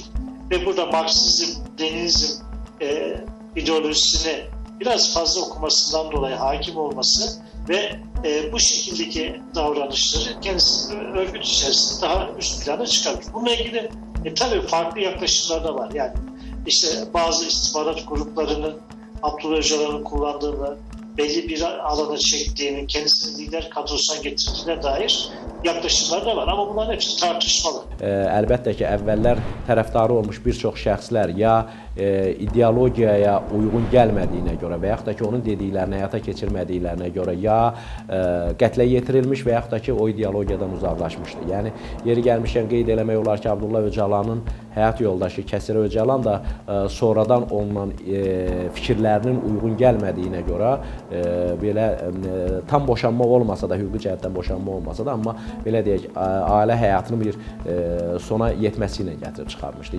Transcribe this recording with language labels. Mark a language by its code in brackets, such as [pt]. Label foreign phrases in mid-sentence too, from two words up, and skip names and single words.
[tr] Ve burada Marksizm, Leninizm ideolojisini biraz fazla okumasından dolayı hakim olması ve bu şekildeki davranışları kendisinin örgüt içerisinde daha üst plana çıkarmış. Bununla ilgili tabii farklı yaklaşımlar da var. Yani işte bazı istihbarat gruplarının Abdullah Öcalan'ın kullandığını, belli bir alana çektiğini, kendisini lider kadrosuna getirdiğine dair yaklaşımlar da var. Ama bunların hepsi tartışmalı. [az] Əlbəttə ki, əvvəllər tərəfdarı olmuş bir çox şəxslər ya ideologiyaya uyğun gəlmədiyinə görə və yaxud da ki, onun dediklərini həyata keçirmədiklərinə görə ya qətlə yetirilmiş və yaxud da ki, o ideologiyadan uzaqlaşmışdı. Yəni, yeri gəlmişkən qeyd eləmək olar ki, Abdullah Öcalanın həyat yoldaşı Kəsir Öcalan da sonradan olunan fikirlərinin uyğun gəlmədiyinə görə belə tam boşanma olmasa da, hüquqi cəhətdən boşanma olmasa da, amma belə deyək, ailə həyatının bir sona yetməsi ilə gətirib çıxarmışdı.